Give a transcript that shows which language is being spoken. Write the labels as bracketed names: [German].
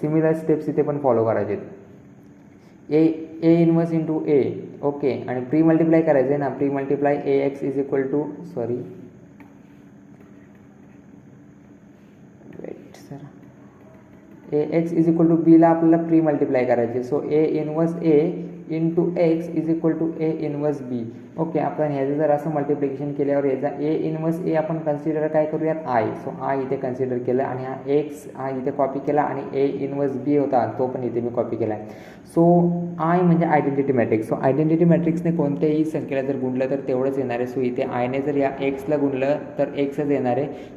[Marathi] Similar steps इथे पण follow करायचे. a inverse into a. Okay, आणि प्री मल्टिप्लाय करायचं आहे ना, pre multiply ax = sorry weight sir, A x is equal to बीला आपल्याला प्री मल्टिप्लाय करायचे. [English] So A inverse A into X is equal to A inverse B. [Marathi] Okay, आपण ह्याचं जर असं मल्टिप्लिकेशन केल्यावर याचा ए इनवर्स ए आपण कन्सिडर काय करूयात आय. सो आय इथे कन्सिडर केलं आणि हा एक्स हा इथे कॉपी केला आणि ए इनवर्स बी होता तो पण इथे मी कॉपी केला. सो आय म्हणजे आयडेंटिटी मॅट्रिक्स. सो आयडेंटिटी मॅट्रिक्सने कोणत्याही संख्येला जर गुणलं तर तेवढंच येणार आहे. सो इथे आयने जर या एक्सला गुणलं तर एक्सच येणार आहे.